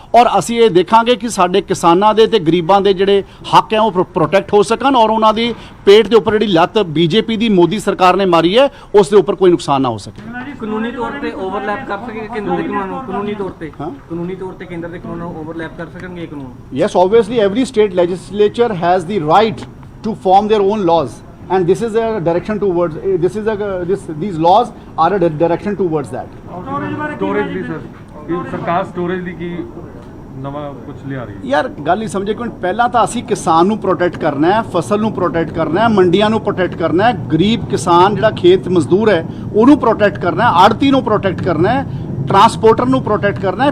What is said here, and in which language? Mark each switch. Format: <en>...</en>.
<pa>ਔਰ ਅਸੀਂ ਇਹ ਦੇਖਾਂਗੇ ਕਿ ਸਾਡੇ ਕਿਸਾਨਾਂ ਦੇ ਤੇ ਗਰੀਬਾਂ ਦੇ ਜਿਹੜੇ ਹੱਕ ਹੈ ਉਹ ਪ੍ਰੋਟੈਕਟ ਹੋ ਸਕਣ ਔਰ ਉਹਨਾਂ ਦੀ ਪੇਟ ਦੇ ਉੱਪਰ ਜਿਹੜੀ ਲੱਤ ਬੀਜੇਪੀ ਦੀ ਮੋਦੀ ਸਰਕਾਰ ਨੇ ਮਾਰੀ ਹੈ ਉਸ ਦੇ ਉੱਪਰ ਕੋਈ ਨੁਕਸਾਨ ਨਾ ਹੋ ਸਕੇ। ਕਾਨੂੰਨੀ ਤੌਰ ਤੇ ਓਵਰਲੈਪ ਕਰ ਸਕੇ ਕੇਂਦਰ ਦੇ ਕਾਨੂੰਨ ਨੂੰ, ਕਾਨੂੰਨੀ ਤੌਰ ਤੇ ਕੇਂਦਰ ਦੇ ਕਾਨੂੰਨ ਨੂੰ ਓਵਰਲੈਪ ਕਰ ਸਕਣਗੇ ਇਹ ਕਾਨੂੰਨ?</pa> <en>Yes, obviously every state legislature has the right to form their own laws, and this is a direction towards these laws are a direction towards that.</en> <pa>Storage ਦੀ sir, ਸਰਕਾਰ ਸਟੋਰੇਜ ਦੀ ਕੀ ਨਵਾਂ ਕੁਝ ਲਿਆ ਰਹੀ ਹੈ? ਯਾਰ ਗੱਲ ਹੀ ਸਮਝੇ ਕਿ ਪਹਿਲਾਂ ਤਾਂ ਅਸੀਂ ਕਿਸਾਨ ਨੂੰ ਪ੍ਰੋਟੈਕਟ ਕਰਨਾ ਹੈ, ਫਸਲ ਨੂੰ ਪ੍ਰੋਟੈਕਟ ਕਰਨਾ ਹੈ, ਮੰਡੀਆਂ ਨੂੰ ਪ੍ਰੋਟੈਕਟ ਕਰਨਾ ਹੈ, ਗਰੀਬ ਕਿਸਾਨ ਜਿਹੜਾ ਖੇਤ ਮਜ਼ਦੂਰ ਹੈ ਉਹਨੂੰ ਪ੍ਰੋਟੈਕਟ ਕਰਨਾ ਹੈ, ਆੜਤੀ ਨੂੰ ਪ੍ਰੋਟੈਕਟ ਕਰਨਾ ਹੈ, ਟਰਾਂਸਪੋਰਟਰ ਨੂੰ ਪ੍ਰੋਟੈਕਟ ਕਰਨਾ ਹੈ।</pa>